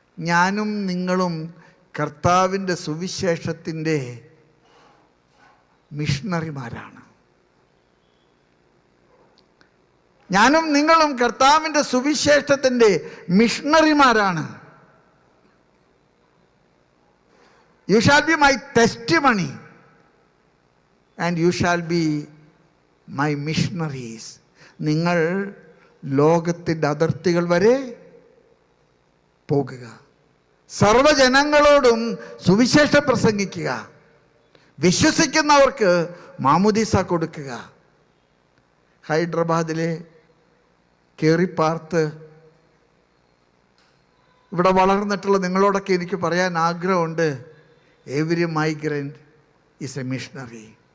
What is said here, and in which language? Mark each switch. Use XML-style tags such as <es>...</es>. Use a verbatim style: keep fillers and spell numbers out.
<ml>ഞാനും നിങ്ങളും കർത്താവിൻ്റെ സുവിശേഷത്തിൻ്റെ മിഷണറിമാരാണ്. ഞാനും നിങ്ങളും കർത്താവിൻ്റെ സുവിശേഷത്തിൻ്റെ മിഷണറിമാരാണ്.</ml> <en>You shall be my testimony and you shall be my missionaries.</en> <ml>നിങ്ങൾ ലോകത്തിൻ്റെ അതിർത്തികൾ വരെ പോകുക, സർവ്വജനങ്ങളോടും സുവിശേഷം പ്രസംഗിക്കുക, വിശ്വസിക്കുന്നവർക്ക് മാമുദീസ കൊടുക്കുക. ഹൈദരാബാദിലെ കേറിപ്പാർത്ത് ഇവിടെ വളർന്നിട്ടുള്ള നിങ്ങളോടൊക്കെ എനിക്ക് പറയാൻ ആഗ്രഹമുണ്ട്,</ml> <en>Every migrant is a missionary.</en>